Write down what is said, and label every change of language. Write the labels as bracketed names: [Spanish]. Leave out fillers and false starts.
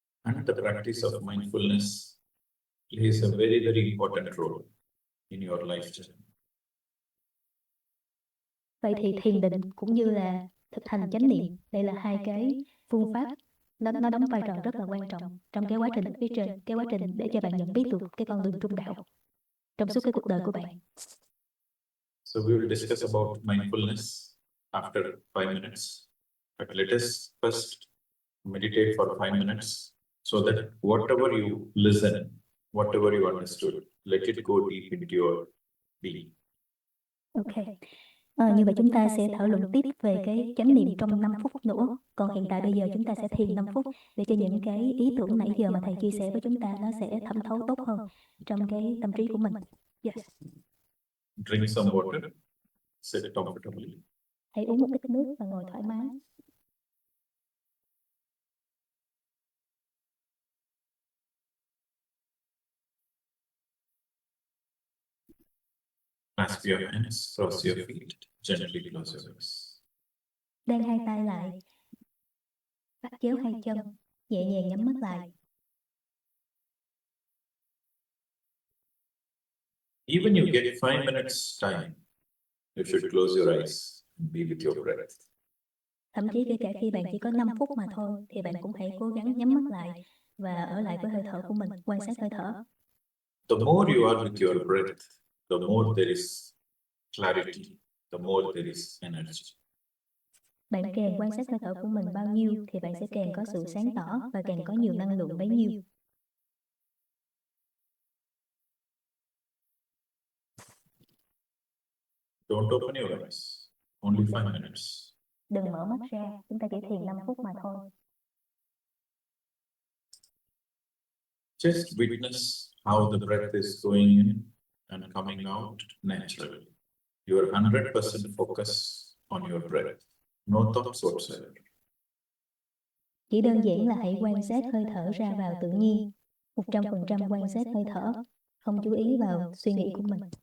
[English] And the practice of mindfulness plays a very, very important role in your life journey. [Vietnamese] Vậy thì thiền định cũng như là thực hành chánh niệm, đây là hai cái phương pháp nó đóng vai trò rất là quan trọng trong cái quá trình ở phía trên, cái quá trình để cho bạn nhận biết được cái con đường trung đạo trong suốt cái cuộc đời của bạn. [English] So we will discuss about mindfulness after 5 minutes. But let us first meditate for 5 minutes so that whatever you listen, whatever you understood, let it go deep into your being. Ok. [Vietnamese] Như vậy chúng ta sẽ thảo luận tiếp về cái chánh niệm trong 5 phút nữa. Còn hiện tại bây giờ chúng ta sẽ thiền 5 phút để cho những cái ý tưởng nãy giờ mà thầy chia sẻ với chúng ta nó sẽ thẩm thấu tốt hơn trong cái tâm trí của mình. [English] Yes. Drink some water, sit comfortably. [Vietnamese] Hãy uống một ít nước và ngồi thoải mái. [English] Clasp your hands, cross your feet, gently close your eyes. [Vietnamese] Đan hai tay lại, bắt chéo hai chân, nhẹ nhàng nhắm mắt lại. [English] Even you get 5 minutes time, you should close your eyes and be with your breath. [Vietnamese] Thậm chí kể cả khi bạn chỉ có 5 phút mà thôi, thì bạn cũng hãy cố gắng nhắm mắt lại và ở lại với hơi thở của mình, quan sát hơi thở. [English] The more you are with your breath, the more there is clarity, the more there is energy. [Vietnamese] Bạn càng quan sát hơi thở của mình bao nhiêu thì bạn sẽ càng có sự sáng tỏ và càng có nhiều năng lượng bấy nhiêu. [English] Don't open your eyes. Only 5 minutes. [Vietnamese] Đừng mở mắt ra, chúng ta chỉ thiền 5 phút mà thôi. [English] Just witness how the breath is going in and coming out naturally. You are 100% focused on your breath. No thoughts whatsoever. [Vietnamese] Chỉ đơn giản là hãy quan sát hơi thở ra vào tự nhiên. 100% quan sát hơi thở, không chú ý vào suy nghĩ của mình.